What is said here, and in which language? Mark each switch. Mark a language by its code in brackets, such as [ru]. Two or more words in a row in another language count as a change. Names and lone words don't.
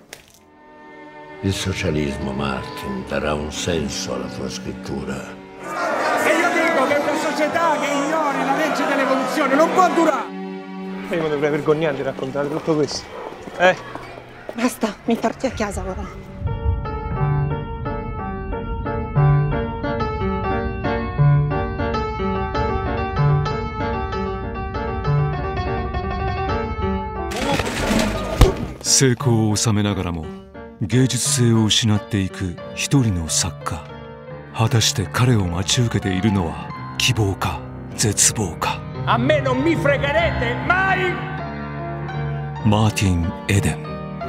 [it] Il socialismo, Martin, darà un senso alla tua scrittura. E io dico che una società che ignori la legge dell'evoluzione non può durare! E io mi dovrei vergognare di raccontare tutto questo. Basta, mi porti a casa ora. [ja] 成功を収めながらも芸術性を失っていく一人の作家。果たして彼を待ち受けているのは希望か絶望か。 [it] A me non mi fregherete mai! [ja] マーティン・エデン。